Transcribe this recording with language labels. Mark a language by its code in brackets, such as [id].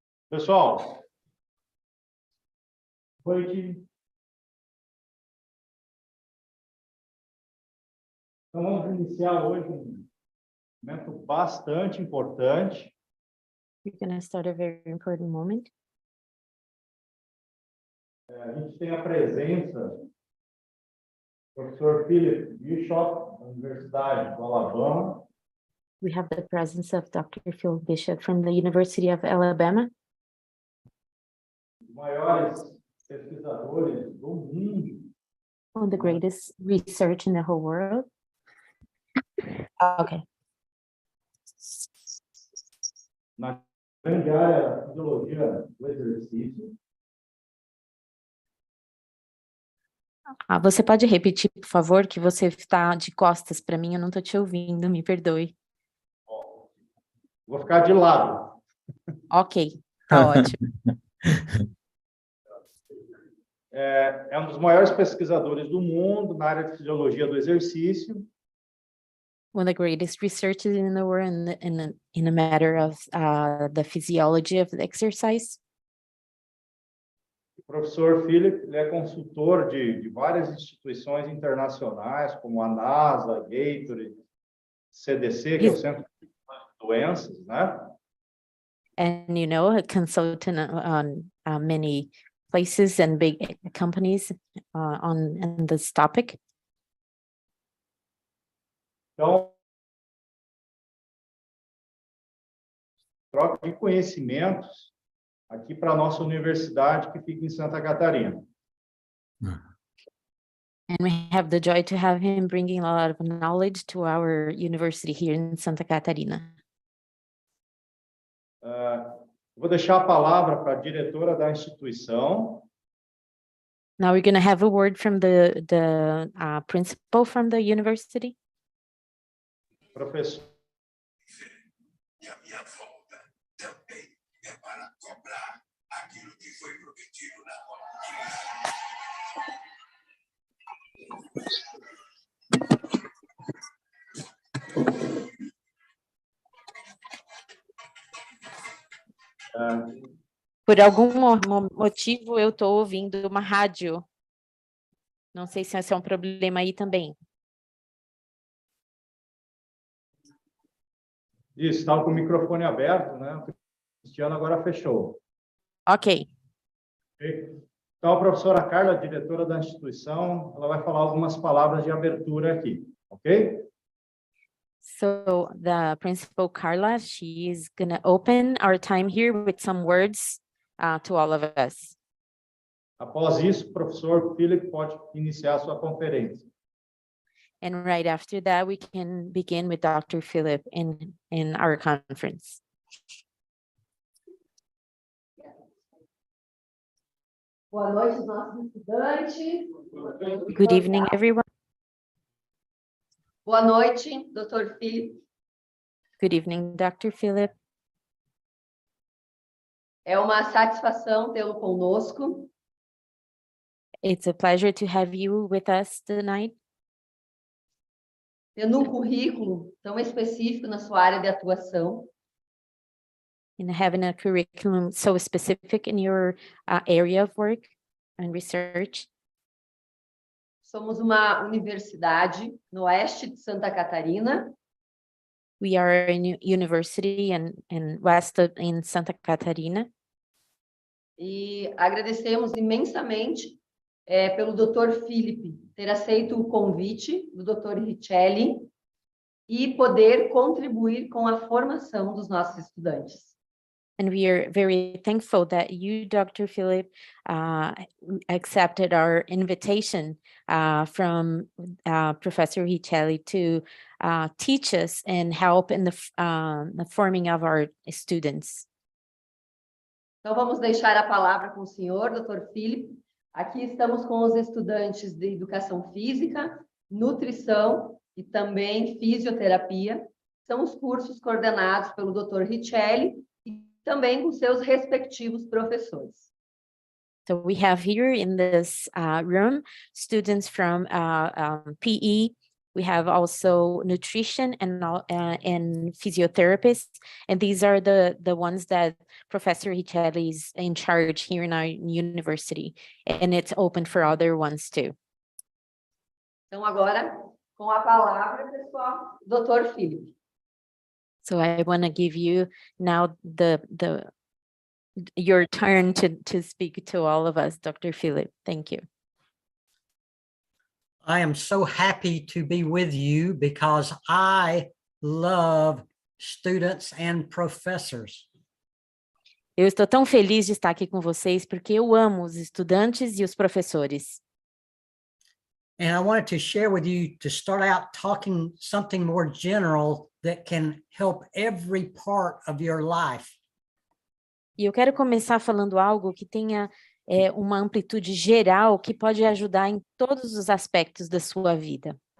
[pt] Pessoal, noite. Então, vamos iniciar hoje um momento bastante importante. [en] We're going to start a very important moment. [pt] A gente tem a presença do Dr. Philip Bishop, Universidade do Alabama, [en] We have the presence of Dr. Phil Bishop from the University of Alabama, [pt] os maiores pesquisadores do mundo [en] one of the greatest research in the whole world. Okay. [pt] na grande área da fisiologia do exercício. Você pode repetir, por favor, que você está de costas para mim, eu não estou te ouvindo, me perdoe. Vou ficar de lado. Ok, tá ótimo. É um dos maiores pesquisadores do mundo na área de fisiologia do exercício. [en] One of the greatest researchers in the world in a matter of the physiology of the exercise. [pt] O professor Philip, ele é consultor de várias instituições internacionais, como a NASA, Gatorade, CDC, que é o Centro de Doenças, né? [en] And you know, a consultant on many places and big companies on this topic. [pt] Então, troca de conhecimentos aqui para a nossa universidade, que fica em Santa Catarina. [en] And we have the joy to have him bringing a lot of knowledge to our university here in Santa Catarina. [pt] Vou deixar a palavra para a diretora da instituição, [en] Now we're going to have a word from the principal from the university. [pt] professor. E a minha volta também é para cobrar aquilo que foi prometido na Por algum motivo eu estou ouvindo uma rádio. Não sei se esse é um problema aí também. Isso, estava com o microfone aberto, né? O Cristiano agora fechou. Ok. Ok? Então, a professora Carla, diretora da instituição, ela vai falar algumas palavras de abertura aqui, ok? [en] So the principal Carla, she is going to open our time here with some words to all of us. [pt] Após isso, o professor Philip pode iniciar a sua conferência. [en] And right after that, we can begin with Dr. Philip in our conference. [pt] Boa noite, nossos estudantes. [en] Good evening, everyone. [pt] Boa noite, Dr. Philip. [en] Good evening, Dr. Philip. [pt] É uma satisfação tê-lo conosco. [en] It's a pleasure to have you with us tonight. [pt] Tendo currículo tão específico na sua área de atuação. [en] And having a curriculum so specific in your area of work and research. [pt] Somos uma universidade no oeste de Santa Catarina. [en] We are a university in Santa Catarina. [pt] E agradecemos imensamente pelo Dr. Philip ter aceito o convite do Dr. Richelli e poder contribuir com a formação dos nossos estudantes. [en] And we are very thankful that you, Dr. Philip, accepted our invitation from Professor Richelli to teach us and help in the forming of our students. [pt] Então, vamos deixar a palavra com o senhor, Dr. Philip. Aqui estamos com os estudantes de Educação Física, Nutrição e também Fisioterapia. São os cursos coordenados pelo Dr. Richelli e também com seus respectivos professores. [en] So we have here in this room students from PE. We have also nutrition and physiotherapists, and these are the ones that Professor Richelli is in charge here in our university, and it's open for other ones too. [pt] Então, agora, com a palavra, pessoal, Dr. Philip. [en] So I want to give you now your turn to speak to all of us, Dr. Philip. Thank you. I am so happy to be with you because I love students and professors. [pt] Eu estou tão feliz de estar aqui com vocês porque eu amo os estudantes e os professores. [en] And I wanted to share with you to start out talking something more general that can help every part of your life. [pt] E eu quero começar falando algo que tenha uma amplitude geral que pode ajudar em todos os aspectos da sua vida.